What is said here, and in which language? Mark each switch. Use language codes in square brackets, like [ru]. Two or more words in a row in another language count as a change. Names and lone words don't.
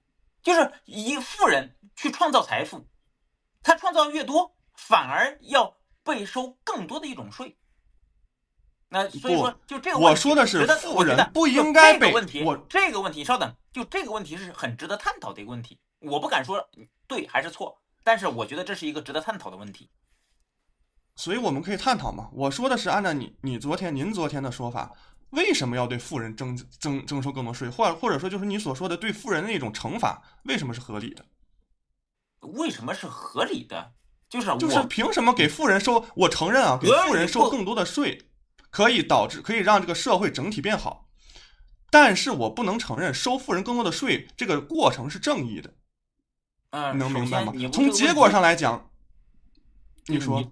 [zh] 就是一個富人去創造財富，他創造越多，反而要被收更多的一種稅。那所以說，就這個問題，我說的是富人不應該被這個問題，稍等，就這個問題是很值得探討的一個問題。我不敢說對還是錯，但是我覺得這是一個值得探討的問題。所以我們可以探討嘛。我說的是按照您昨天的說法。為什麼要對富人徵收更多稅，或者說就是你所說的對富人的那種懲罰，為什麼是合理的？為什麼是合理的？就是憑什麼給富人收？我承認啊，給富人收更多的稅，可以讓這個社會整體變好，但是我不能承認收富人更多的稅這個過程是正義的。你能明白嗎？從結果上來講，你說